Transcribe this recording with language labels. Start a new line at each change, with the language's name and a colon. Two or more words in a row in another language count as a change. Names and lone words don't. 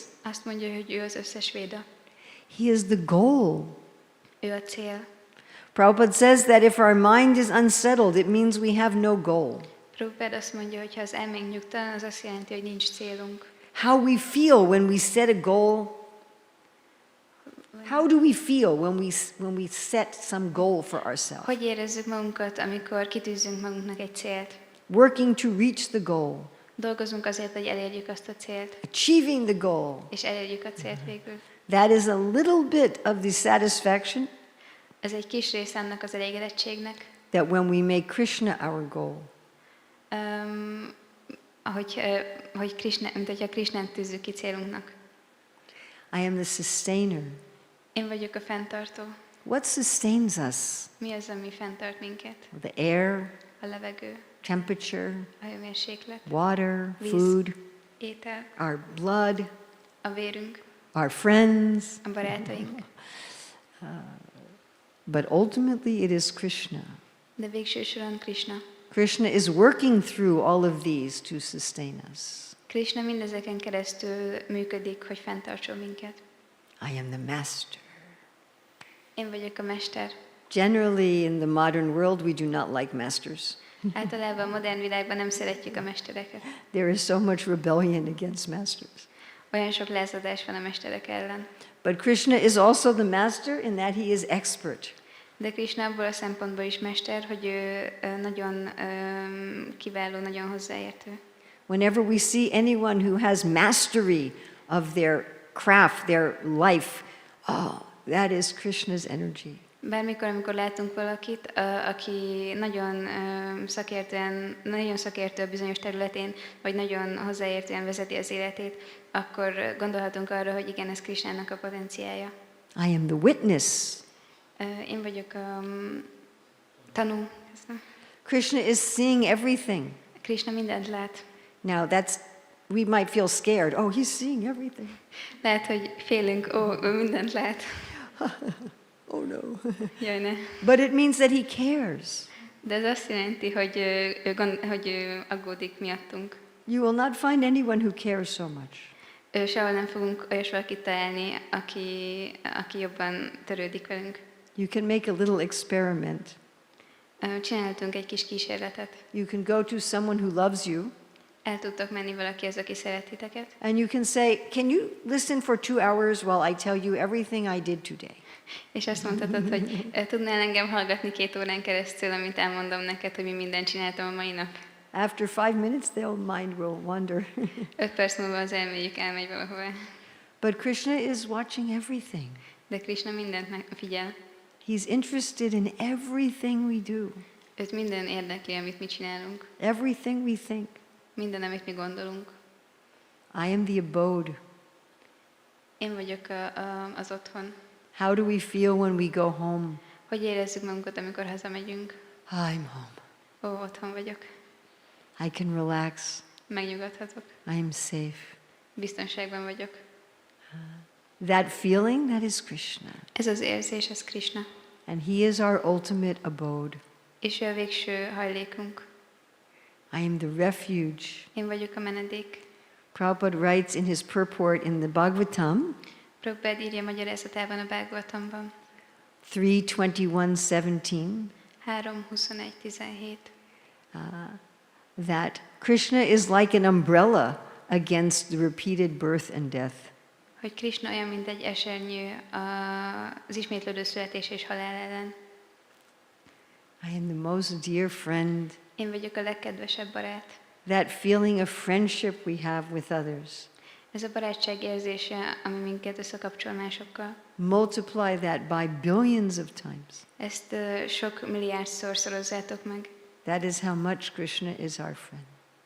Hungarian: Azt mondja, hogy ő az összes véda.
English: He is the goal.
Hungarian: Ő a cél.
English: Prabhupada says that if our mind is unsettled, it means we have no goal.
Hungarian: Prabhupád azt mondja, hogy ha az elménk nyugtalan, az azt jelenti, hogy nincs célunk.
English: How we feel when we set a goal. How do we feel when we set some goal for ourselves?
Hungarian: Hogy érezzük magunkat, amikor kitűzünk magunknak egy célt?
English: Working to reach the goal.
Hungarian: Dolgozunk azért, hogy elérjük azt a célt,
English: Achieving the goal.
Hungarian: és elérjük a célt végül.
English: That is a little bit of the satisfaction
Hungarian: Ez egy kis része annak az elégedettségnek,
English: that when we make Krishna our goal.
Hungarian: hogy Krisna, mint hogyha Krisnát tűzzük ki célunknak.
English: I am the sustainer.
Hungarian: Én vagyok a fenntartó.
English: What sustains us?
Hungarian: Mi az, ami fenntart minket?
English: The air,
Hungarian: A levegő,
English: temperature,
Hungarian: a hőmérséklet,
English: water,
Hungarian: víz,
English: food,
Hungarian: étel,
English: our blood,
Hungarian: a vérünk,
English: our friends.
Hungarian: a barátaink.
English: But ultimately it is Krishna.
Hungarian: De végső soron Krisna.
English: Krishna is working through all of these to sustain us.
Hungarian: Krisna mindezeken keresztül működik, hogy fenntartson minket.
English: I am the master.
Hungarian: Én vagyok a mester.
English: Generally, in the modern world, we do not like masters.
Hungarian: Általában a modern világban nem szeretjük a mestereket.
English: There is so much rebellion against masters.
Hungarian: Olyan sok lázadás van a mesterek ellen.
English: But Krishna is also the master in that he is expert.
Hungarian: De Krisna abból a szempontból is mester, hogy ő nagyon kiváló, nagyon hozzáértő.
English: Whenever we see anyone who has mastery of their craft, their life, oh, that is Krishna's energy.
Hungarian: Bármikor, amikor látunk valakit, aki nagyon szakértő a bizonyos területén, vagy nagyon hozzáértően vezeti az életét, akkor gondolhatunk arra, hogy igen, ez Krisnának a potenciája.
English: I am the witness.
Hungarian: Én vagyok a tanú.
English: Krishna is seeing everything.
Hungarian: Krisna mindent lát.
English: Now we might feel scared. Oh, he's seeing everything.
Hungarian: Lehet, hogy félünk, ő mindent lát.
English: Oh no.
Hungarian: Jaj, ne.
English: But it means that he cares.
Hungarian: De ez azt jelenti, hogy ő aggódik miattunk.
English: You will not find anyone who cares so much.
Hungarian: Sehol nem fogunk olyas valakit találni, aki jobban törődik velünk.
English: You can make a little experiment.
Hungarian: Csináltunk egy kis kísérletet.
English: You can go to someone who loves you.
Hungarian: El tudtok menni valakihez, aki szeret titeket.
English: And you can say, can you listen for 2 hours while I tell you everything I did today?
Hungarian: És azt mondhatod, hogy tudnál engem hallgatni 2 órán keresztül, amit elmondom neked, hogy mi mindent csináltam a mai nap.
English: After 5 minutes, their mind will wander.
Hungarian: 5 perc múlva az elméjük elmegy valahová.
English: But Krishna is watching everything.
Hungarian: De Krisna mindent figyel.
English: He's interested in everything we do.
Hungarian: Őt minden érdekli, amit mi csinálunk.
English: Everything we think.
Hungarian: Minden, amit mi gondolunk.
English: I am the abode.
Hungarian: Én vagyok az otthon.
English: How do we feel when we go home?
Hungarian: Hogy érezzük magunkat, amikor hazamegyünk?
English: I'm home.
Hungarian: Otthon vagyok.
English: I can relax.
Hungarian: Megnyugodhatok.
English: I am safe.
Hungarian: Biztonságban vagyok.
English: That feeling, that is Krishna.
Hungarian: Ez az érzés, ez Krisna.
English: And he is our ultimate abode.
Hungarian: És ő a végső hajlékunk.
English: I am the refuge.
Hungarian: Én vagyok a menedék. Prabhupada
English: writes in his purport in the Bhagavatam,
Hungarian: Prabhupada írja magyarázatában a Bhagavatamban.
English: 3:21-17.
Hungarian: 3:21-17.
English: That Krishna is like an umbrella against the repeated birth and death.
Hungarian: Hogy Krisna olyan, mint egy esernyő az ismétlődő születés és halál ellen.
English: I am the most dear friend.
Hungarian: Én vagyok a legkedvesebb barát.
English: That feeling of friendship we have with others.
Hungarian: Ez a barátság érzése, ami minket összekapcsol másokkal.
English: Multiply that by billions of times.
Hungarian: Ezt sok milliárdszor szorozzátok meg.
English: That is how much Krishna is our friend.